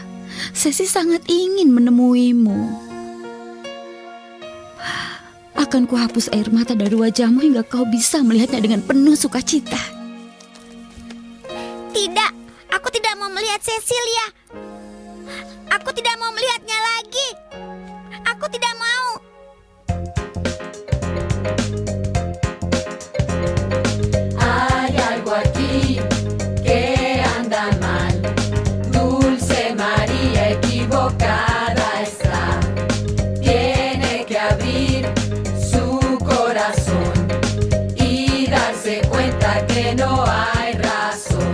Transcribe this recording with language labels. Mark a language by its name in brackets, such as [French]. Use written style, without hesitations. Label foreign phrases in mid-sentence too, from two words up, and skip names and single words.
[Indonesian] Sesi sangat ingin menemuimu. Akan kuhapus air mata dari wajahmu hingga kau bisa melihatnya dengan penuh sukacita. Tidak, aku tidak mau melihat Cecilia. Aku tidak mau melihatnya lagi. Aku tidak mau. [Spanish] Hay algo aquí que anda mal. Dulce María equivocada está. Tiene que abrir su corazón y darse cuenta que no hay razón.